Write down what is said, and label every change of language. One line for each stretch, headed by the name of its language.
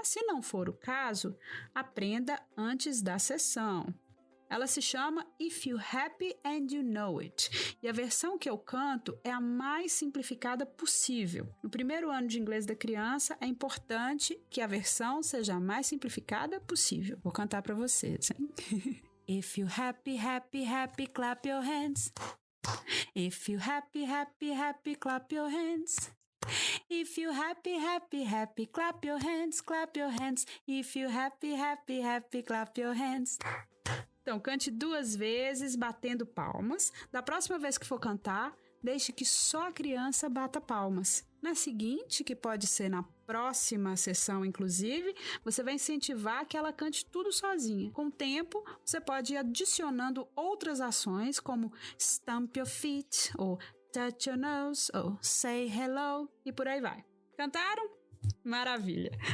Portuguese: Se não for o caso, aprenda antes da sessão. Ela se chama If You Happy and You Know It. E a versão que eu canto é a mais simplificada possível. No primeiro ano de inglês da criança, é importante que a versão seja a mais simplificada possível. Vou cantar para vocês, hein?
English: If you happy, happy, happy, clap your hands. If you happy, happy, happy, clap your hands. If you happy, happy, happy, clap your hands, clap your hands. If you happy, happy, happy, clap your hands.
Portuguese: Então, cante 2 vezes, batendo palmas. Da próxima vez que for cantar, deixe que só a criança bata palmas. Na seguinte, que pode ser na próxima sessão, inclusive, você vai incentivar que ela cante tudo sozinha. Com o tempo, você pode ir adicionando outras ações, como
English: stamp your feet,
Portuguese: ou
English: touch your nose,
Portuguese: ou
English: say hello,
Portuguese: e por aí vai. Cantaram? Maravilha!